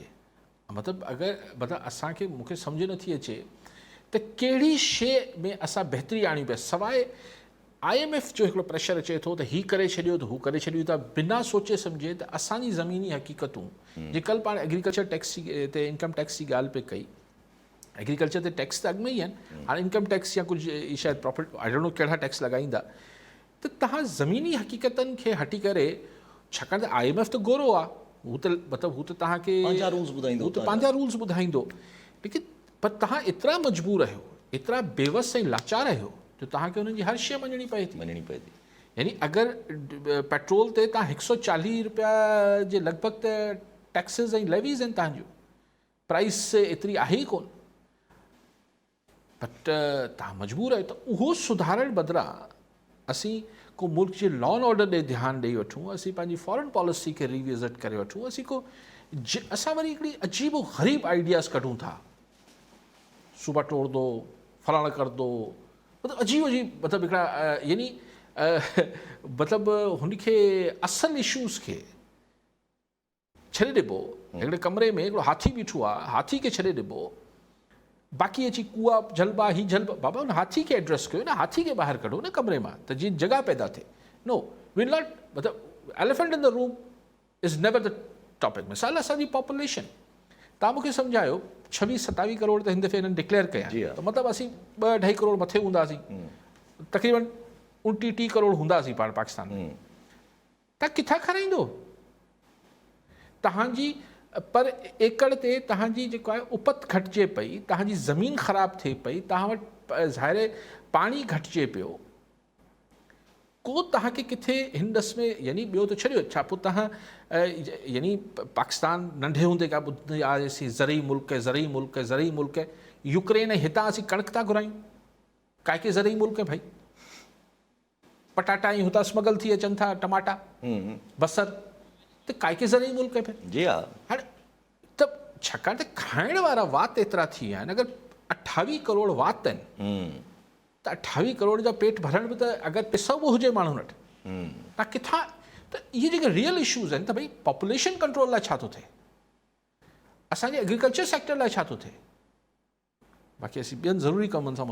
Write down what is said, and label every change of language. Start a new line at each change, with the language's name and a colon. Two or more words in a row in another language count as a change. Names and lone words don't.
Sindhi: मतिलबु मतिलबु असांखे मूंखे सम्झ नथी अचे त कहिड़ी शइ में असां बहितरी आणियूं पिया सवाइ IMF जो हिकिड़ो प्रेशर अचे थो त हीउ करे छॾियो त हू करे छॾियो था बिना सोचे सम्झे त असांजी ज़मीनी हक़ीक़तूं जे कल्ह पाण
English: agriculture tax
Sindhi: ते
English: income tax
Sindhi: जी ॻाल्हि पे कई, एग्रीकल्चर ते टैक्स त अॻु में ई आहिनि, हाणे
English: income tax
Sindhi: या कुझु शायदि प्रॉफिट
English: I don't know
Sindhi: कहिड़ा टैक्स लॻाईंदा, त तव्हां ज़मीनी हक़ीक़तनि खे हटी करे, छाकाणि त IMF त गोरो आहे, हू त मतिलबु हू त तव्हांखे पंहिंजा रूल्स ॿुधाईंदो, हू त पंहिंजा रूल्स ॿुधाईंदो, लेकिन पर तव्हां एतिरा मजबूर आहियो, एतिरा बेवस ऐं लाचार आहियो जो तव्हांखे हुननि जी हर शइ मञणी पए थी। यानी अगरि पेट्रोल ते तव्हां 140 रुपया जे लॻभॻि त टैक्सिस ऐं लेवीज़ आहिनि तव्हांजो, प्राइस एतिरी आहे ई कोन, बट तव्हां मजबूर आहियो, त उहो सुधारण बदिरां असीं को मुल्क जे
English: law and order
Sindhi: ॾे ध्यानु ॾेई वठूं, असीं पंहिंजी
English: foreign policy
Sindhi: खे रिविज़िट करे वठूं, असां वरी हिकिड़ी अजीबो ग़रीब आइडियाज़ कढूं था,
Urdu: صوبہ توڑ دو، فلانا کر دو,
Sindhi: मतिलबु अजीब मतिलबु हिकिड़ा यानी मतिलबु हुनखे असल इशूज़ खे छॾे ॾिबो, हिकिड़े कमरे में हिकिड़ो हाथी बीठो आहे, हाथी खे छॾे ॾिबो, बाक़ी अची कुआ जलबा ही जलबा, बाबा हुन हाथी खे एड्रेस कयो न, हाथी खे ॿाहिरि कढो न कमरे मां, त जीअं जॻह पैदा थिए।
English: no will not, मतिलबु elephant in the room is never the topic.
Sindhi: मिसाल असांजी पॉपुलेशन तव्हां मूंखे सम्झायो 26-27 करोड़ त हिन दफ़े हिननि डिक्लेयर कया, त मतिलबु असीं 2-2.5 करोड़ मथे हूंदासीं, तक़रीबन 29-30 करोड़ हूंदासीं पाण पाकिस्तान में, तव्हां किथां खाराईंदो तव्हांजी पर एकड़ ते तव्हांजी जेको आहे उपत घटिजे पई, तव्हांजी ज़मीन ख़राबु थिए पई, तव्हां वटि ज़ाहिर पाणी घटिजे पियो, को तव्हांखे किथे हिन ॾस में, यानी ॿियो त छॾियो, छा पोइ तव्हां यानी पाकिस्तान नंढे हूंदे खां ॿुधंदा आयासीं
Urdu: زرعی ملک ہے, زرعی ملک ہے, زرعی ملک ہے,
Sindhi: यूक्रेन हितां असीं कणिक था घुरायूं, काइके
Urdu: زرعی ملک ہے بھائی,
Sindhi: पटाटा ई हुतां स्मगल थी अचनि था, टमाटा बसर, त काइके
Urdu: زرعی ملک ہے پھر.
Sindhi: जी हा, हाणे त छाकाणि त खाइण वारा वात एतिरा थी विया आहिनि, अगरि 28 करोड़ वात आहिनि त 28 करोड़ जा पेट भरण बि त अगरि पिसो बि हुजे माण्हू वटि, तव्हां किथां, त इहे जेके
English: real issues
Sindhi: आहिनि, त भई
English: population control
Sindhi: लाइ छा थो थिए, असांजे
English: agriculture sector
Sindhi: लाइ छा थो थिए, बाक़ी असीं ॿियनि ज़रूरी कमनि सां